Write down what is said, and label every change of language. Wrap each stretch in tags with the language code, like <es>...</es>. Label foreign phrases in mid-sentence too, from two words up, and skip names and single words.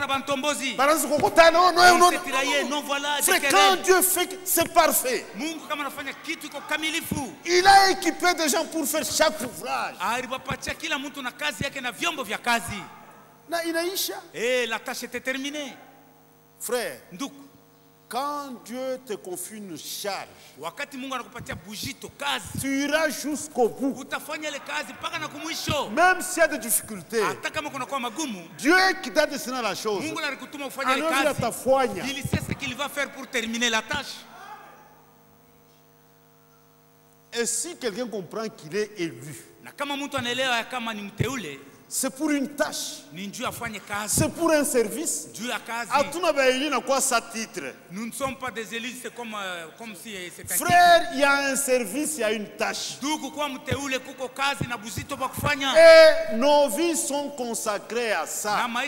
<fr>C'est quand Dieu fait, c'est parfait. Il a équipé des gens pour faire chaque ouvrage. La tâche était terminée. Frère, Quand Dieu te confie une charge,</fr> <sw>wakati Mungu anakupatia bujito kazi,</sw> <fr>tu iras jusqu'au bout.</fr> <sw>Utafanya ile kazi mpaka na kumwisho.</sw> <fr>Même s'il y a des difficultés,</fr> <sw>hata kama kuna kwa magumu,</sw> <fr>Dieu qui t'a destiné la chose,</fr> <sw>Mungu alikutuma ufanye ile kazi.</sw> <fr>Il sait ce qu'il va faire pour terminer la tâche. Et si quelqu'un comprend qu'il est élu,</fr> <sw>na kama mtu anaelewa kama ni mteule,</sw> <fr>c'est pour une tâche. C'est pour un service. Nous ne sommes pas des élus, c'est comme si c'était un frère, il y a un service, il y a une tâche. Et nos vies sont consacrées à ça.</fr>